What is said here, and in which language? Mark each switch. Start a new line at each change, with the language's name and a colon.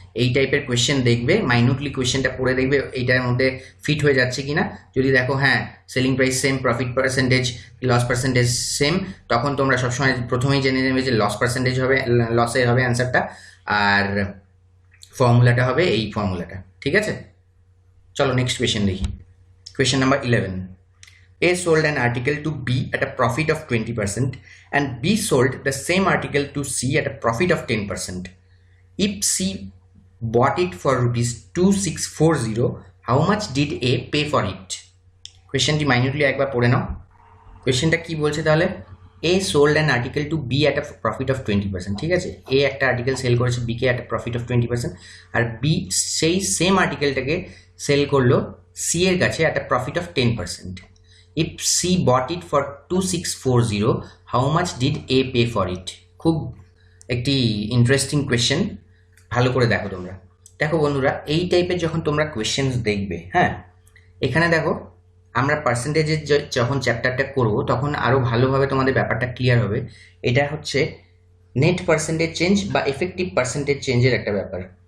Bangla: এই টাইপের কোয়েশ্চেন দেখবে, মাইনুটলি কোয়েশ্চেনটা পড়ে দেখবে এইটার মধ্যে ফিট হয়ে যাচ্ছে কিনা। যদি দেখো হ্যাঁ selling price same, profit percentage loss percentage same, তখন তোমরা সবসময় প্রথমেই জেনে নেবে যে লস পার্সেন্টেজ হবে, লসের হবে অ্যান্সারটা, আর ফর্মুলাটা হবে এই ফর্মুলাটা। ঠিক আছে, চলো নেক্সট কোয়েশ্চেন দেখি। Question number 11.
English: A sold an article to B at a profit of 20% and B sold the same article to C at a profit of 10%. If C bought it for rupees 2640, how much did A pay for it?
Bangla: কোয়েশ্চেনটি minutely একবার পড়ে নাও। কোয়েশ্চেনটা কি বলছে তাহলে?
English: A sold an article to B at a profit of 20%।
Bangla: ঠিক আছে, A একটা article sell করেছে B K
English: at a profit of 20%,
Bangla: আর B সেই সেম আর্টিকেলটাকে সেল করলো C এর কাছে
English: at a profit of 10%. If C bought it for 2640, how much did A pay for it?
Bangla: খুব একটি ইন্টারেস্টিং কোয়েশ্চেন, ভালো করে দেখো তোমরা। দেখো বন্ধুরা, এই টাইপের যখন তোমরা কোয়েশ্চেন দেখবে, হ্যাঁ এখানে দেখো আমরা পার্সেন্টেজের যখন চ্যাপ্টারটা করব তখন আরও ভালোভাবে তোমাদের ব্যাপারটা ক্লিয়ার হবে। এটা হচ্ছে নেট পার্সেন্টেজ চেঞ্জ বা এফেক্টিভ পার্সেন্টেজ চেঞ্জের একটা ব্যাপার।